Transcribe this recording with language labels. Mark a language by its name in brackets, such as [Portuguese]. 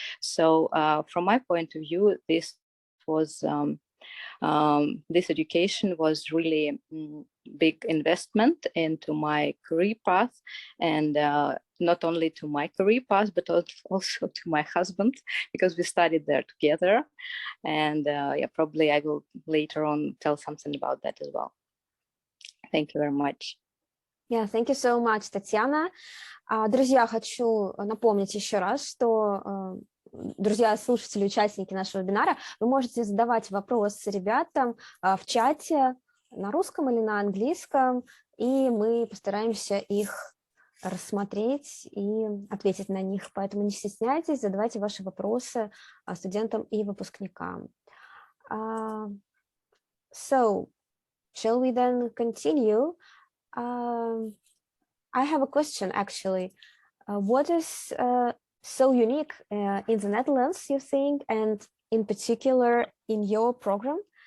[English] So from my point of view, this education was really big investment into my career path, and not only to my career path, but also to my husband, because we studied there together. And yeah, probably I will later on tell something about that as well. Thank you very much. Yeah, thank you so much, Татьяна. [Russian] Друзья, хочу напомнить еще раз, что, друзья, слушатели, участники нашего вебинара, вы можете задавать вопросы ребятам в чате на русском или на английском, и мы постараемся их рассмотреть и ответить на них. Поэтому не стесняйтесь, задавайте ваши вопросы студентам и выпускникам. [English] So, shall we then continue? I have a question, actually. What is so unique in the Netherlands, you think, and in particular in your program?